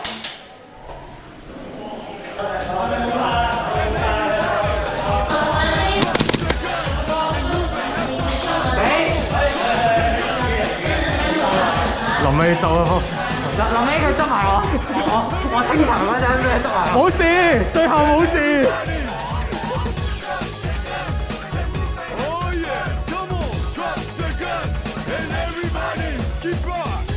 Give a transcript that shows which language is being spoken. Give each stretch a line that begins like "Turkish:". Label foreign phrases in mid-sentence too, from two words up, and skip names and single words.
Cantonese: 臨尾就臨尾佢執埋我清場嗰陣咩執埋？冇事，最後冇事。
English: Oh yeah, come on, drop the guns and everybody keep on.